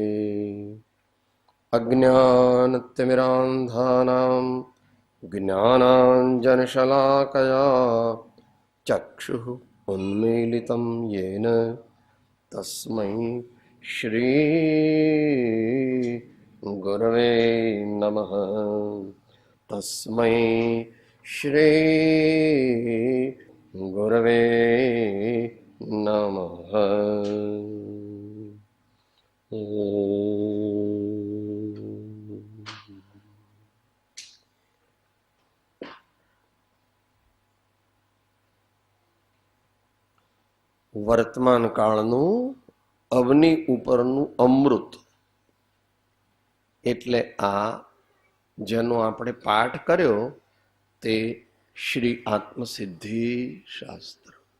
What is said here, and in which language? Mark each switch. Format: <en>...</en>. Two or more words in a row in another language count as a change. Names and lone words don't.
<sa>अज्ञानतिमिरान्धानां ज्ञानाञ्जनशलाकया चक्षुः उन्मीलितं येन तस्मै श्री गुरवे नमः। तस्मै श्री गुरवे नमः।</sa> <gu>વર્તમાન કાળનું અવની ઉપરનું અમૃત એટલે આ જેનો આપણે પાઠ કર્યો તે શ્રી આત્મસિદ્ધિ શાસ્ત્ર.</gu>